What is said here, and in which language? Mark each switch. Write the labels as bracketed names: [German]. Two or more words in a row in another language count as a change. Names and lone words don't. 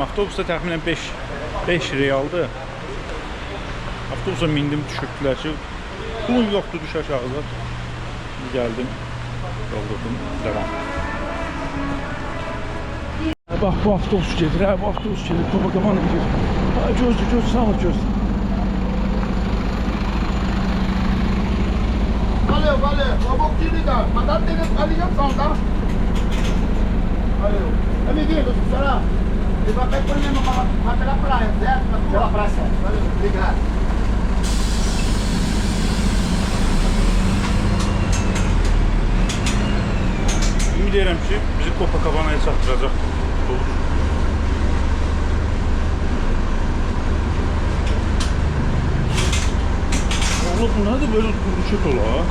[Azerbaijani] Avtobusda təxminən 5 realdır. Avtobusa mindim, düşürdülər ki, pulun yoxdur, düş aşağıda. Gəldim, doldurdum, devam. Bax, bu avtobus gedir, bu avtobus gedir, Copacabana gedir. Gözlü, sağ ol, gözlü. [Portuguese] Valeu. Só vou te ligar. Mandar a ligação, tá? Valeu. Amiguinho, será? Ele vai pegar por mim pela praia, certo? Pela praia, certo. Valeu, obrigado. [Azerbaijani] Ümid edirəm ki, bizi Copacabana'ya çatdıracaq. Oğlum, bu nədir böyle duruşet ola?